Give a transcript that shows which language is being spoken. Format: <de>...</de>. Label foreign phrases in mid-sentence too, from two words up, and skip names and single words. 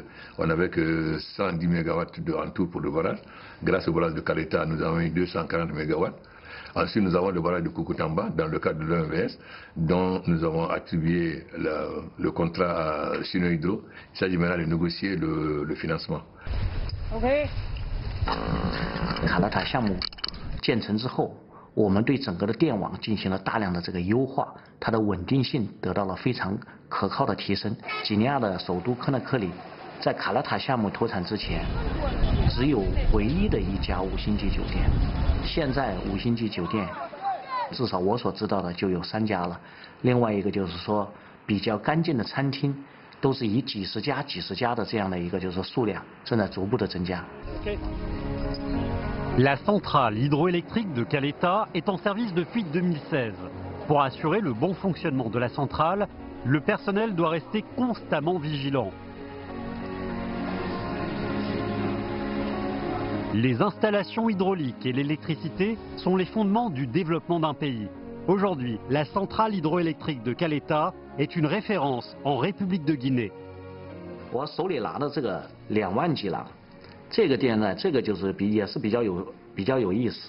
<fr>On n'avait que 110 MW en tout pour le barrage. Grâce au barrage de Caleta, nous avons eu 240 MW. Ensuite, nous avons le barrage de Koukotamba, dans le cadre de l'OMVS, dont nous avons attribué le contrat à Chino Hydro. Il s'agit maintenant de négocier le financement.</fr> <zh>OK。卡拉塔项目建成之后，我们对整个的电网进行了大量的这个优化，它的稳定性得到了非常可靠的提升。几内亚的首都科纳克里，在卡拉塔项目投产之前，只有唯一的一家5星级酒店。现在5星级酒店，至少我所知道的就有3家了。另外一个就是说，比较干净的餐厅，都是以几十家的这样的一个就是说数量正在逐步的增加。</zh> <fr>La centrale hydroélectrique de Caleta est en service depuis 2016. Pour assurer le bon fonctionnement de la centrale, le personnel doit rester constamment vigilant. Les installations hydrauliques et l'électricité sont les fondements du développement d'un pays. Aujourd'hui, la centrale hydroélectrique de Caleta est une référence en République de Guinée.</fr> <zh>我手里拿的这个2万几了。这个电呢，这个就是也是比较有意思。</zh>